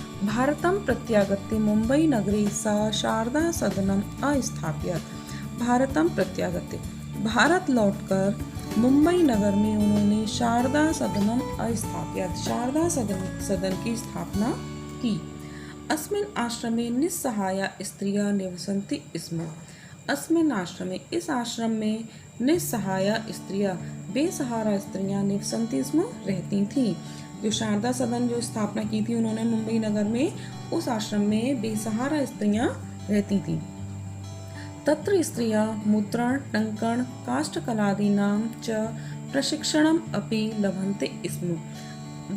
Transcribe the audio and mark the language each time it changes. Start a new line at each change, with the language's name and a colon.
Sanskrit: भारतम प्रत्यागत्य मुंबई नगरे सा शारदा सदनम अस्थाप्यत। भारतम प्रत्यागत्य,
Hindi: भारत लौटकर मुंबई नगर में उन्होंने
Sanskrit: शारदा सदनम अस्थाप्यत,
Hindi: शारदा सदन की स्थापना की।
Sanskrit: अस्मिन् आश्रमे निस्सहाया स्त्रियः निवसन्ति स्म। अस्मिन् आश्रमे,
Hindi: इस आश्रम में निस्सहाया स्त्रियां, बेसहारा स्त्रियां
Sanskrit: निवसन्ति स्म,
Hindi: रहती थीं। जो शारदा सदन जो स्थापना की थी उन्होंने मुंबई नगर में, उस आश्रम में बेसहारा स्त्रियां रहती थीं।
Sanskrit: तत्र स्त्रियः मुद्रण, टंकण, काष्ठकलादीनां च प्रशिक्षणम् अपि लभन्ते स्म।